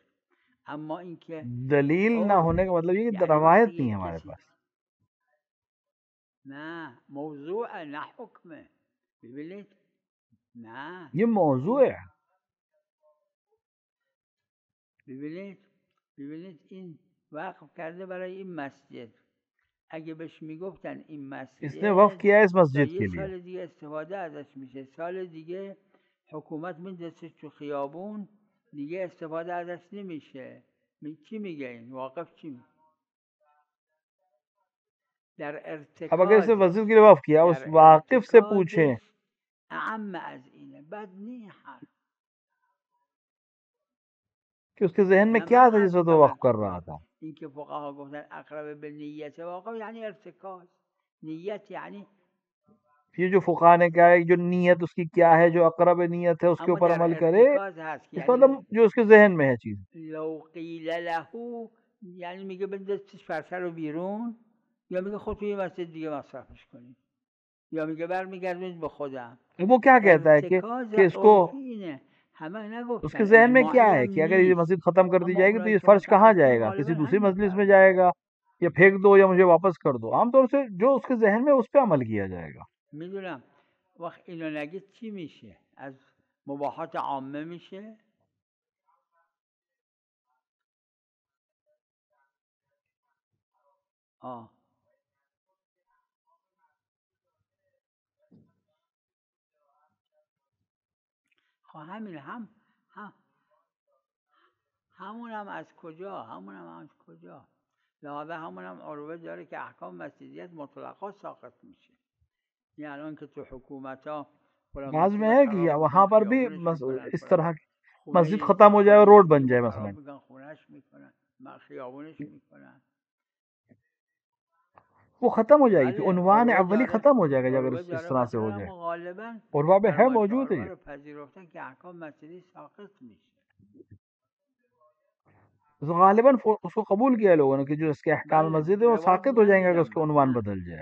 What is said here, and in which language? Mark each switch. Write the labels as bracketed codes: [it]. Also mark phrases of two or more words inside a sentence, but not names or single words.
[fa] اما اینکه [ur] دلیل نہ ہونے کا مطلب یہ کہ یعنی روایت [fa] وقتی [ur] نہیں ہے [fa] یک [ur] ہمارے کسی پاس. [fa] نه موضوع نه حکمه. ببینید نه [ur] یہ موضوع ہے. [fa] ببینید این وقف کرده برای این مسجد. اگه بهش میگفتن این [ur] اس نے وقف مسجد کیا ہے اس [fa] تا مسجد یه [ur] کے لیے. [fa] سال دیگه استفاده ازش میشه، سال دیگه حکومت میندازه تو خیابون دیگه استفاده ازش نمیشه. چی میگه این واقف چی میگه؟ در [ur] اب اگر اس نے [fa] ارتکاز [ur] مسجد کے لیے وقف کیا اس [fa] در [ur] واقف سے پوچھیں [fa] ارتکازش اعم از اینه. بد نی حرف. [ur] کہ اس کے ذہن میں [fa] نه [ur] کیا [fa] من [ur] تھا جس [fa] حرفی [ur] وقت وہ وقف [fa] فقط [ur] کر رہا تھا. [fa] این که فقها گفتن اقرب به نیت واقف یعنی ارتکاز. نیت یعنی [ur] یہ جو فقہا نے کہا ہے جو نیت اس کی کیا ہے، جو اقرب نیت ہے اس کے [fa] اما [ur] اوپر [fa] در [ur] عمل کرے، [fa] ارتکاز هست [ur] اس کا یعنی مطلب جو اس کے ذہن میں ہے چیز. [ar] لو قیل له [fa] یعنی میگه بندازش فرشه رو بیرون، یا میگه خود توی مسجد دیگه مصرفش کنید، یا میگه برمیگردونید به خودم. [ur] وہ کیا کہتا ہے [fa] ارتکاز [ur] کہ اس کو [fa] عرفی اینه، همه [ur] اس [fa] نگفتن [ur] کے ذہن میں کیا [fa] اجماعی [ur] ہے [fa] هم [ur] کہ اگر یہ [fa] نیست. [ur] مسجد ختم کر دی [fa] اما [ur] جائے گی تو [fa] اونایی [ur] یہ [fa] که [ur] فرش کہاں [fa] متعهدن [ur] جائے گا، کسی [fa] غالبا [ur] دوسری [fa] همین [ur] مجلس میں [fa] فرمودن. [ur] جائے گا یا پھینک دو یا مجھے واپس کر دو. عام طور سے جو اس کے ذہن میں اس پہ عمل کیا جائے گا. [fa] میدونم وقت اینو نگید چی میشه؟ از مباحات عامه میشه. خب همین همونم از کجا لحاظا همونم عروه داره که احکام مسجدیت مطلقا ساقط میشه. یعنی الان که تو حکومت ها [ur] بعض میں ہے کہ وہاں پر بھی اس طرح مسجد ختم ہو جائے اور روڈ بن جائے مثلا، [fa] خونش میکنن خیابونش میکنن، [ur] وہ ختم ہو جائے گی. عنوان اولی ختم ہو جائے گا اگر اس طرح سے ہو جائے. عروہ میں ہے موجود ہے. [fa] پذیرفتن که احکام مسجدی ساقط میشه. [ur] غالباً اس کو قبول کیا لوگوں نے کہ جو اس کے احکام مسجد ہے وہ ساقط ہو جائیں گے اگر اس کا عنوان بدل جائے.